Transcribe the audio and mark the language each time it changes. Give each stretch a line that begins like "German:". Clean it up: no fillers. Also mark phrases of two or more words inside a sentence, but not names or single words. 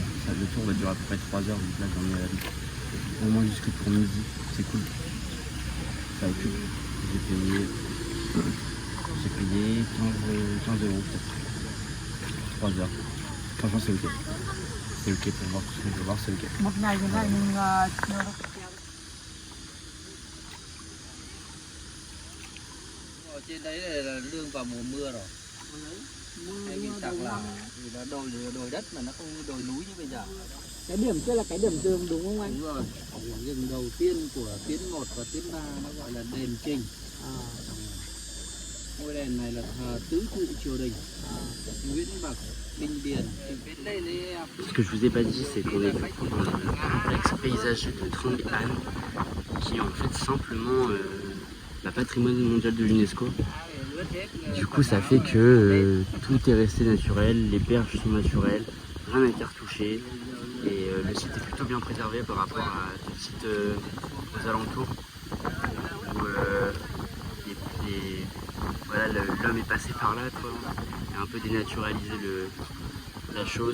French: Le tour va durer à peu près 3 heures, donc là j'en ai au moins jusque pour midi. C'est cool. Ça occupe. J'ai payé 15 euros peut-être. 3 heures. Franchement c'est ok. C'est ok pour voir tout ce que je veux voir, c'est ok.
Vietnamese: Ở trên đấy là lương vào mùa mưa rồi. Hay bị tắc là vì nó đồi đất mà nó không như đồi núi như bây giờ. Cái điểm kia là cái điểm dừng đúng không anh? Đúng rồi. Điểm dừng đầu tiên của tuyến 1 và tuyến 3 nó gọi là đền Trình. Ngôi đền này là thờ tứ trụ triều đình. Nguyễn Bạc, Đinh Điền.
French: Ce que je vous ai pas dit, c'est qu'on est dans le complexe paysager de Trong An, qui est en fait simplement patrimoine mondial de l'UNESCO. Du coup, ça fait que tout est resté naturel, les berges sont naturelles, rien n'a été retouché, et le site est plutôt bien préservé par rapport à d'autres sites aux alentours où voilà, l'homme est passé par là, quoi, et a un peu dénaturalisé la chose.